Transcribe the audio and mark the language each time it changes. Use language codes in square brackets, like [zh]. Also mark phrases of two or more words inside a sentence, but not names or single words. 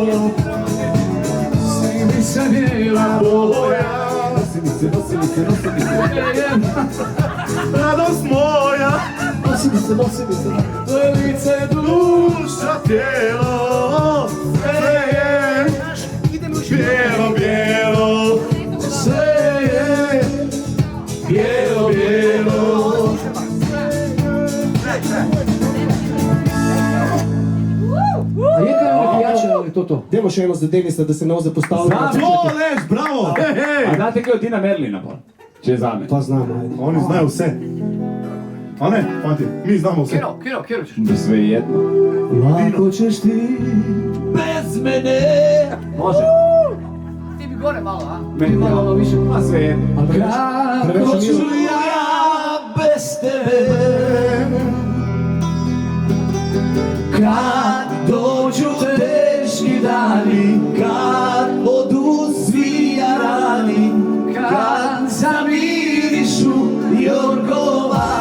[hr] Nosi mi se bijela boja, nosi mi se, radost moja, nosi mi se, tvoje lice, duša, tijelo, sve je bijelo, bijelo, sve je bijelo, bijelo. [sl] A je kaj ono pijače, ali to? Dajmo še eno za Denisa, da se ne zapostavlja. O, Leš, bravo! A znate kaj od Tina Merlina pa? Če je za me. Pa znam, ajde. [hr] Oni znaju vse. [sl] A ne, fanti, mi znamo vse. Kjero ćeš? [hr] Da sve je jedno. Lako ćeš ti bez mene. Može. [sl] Ti bi gore malo, a? [hr] Meni malo više, ma sve je jedno. Kako ću ja bez tebe, kad dođu teški dani, kad odu svi jarani, kad zamirišu jorgovani,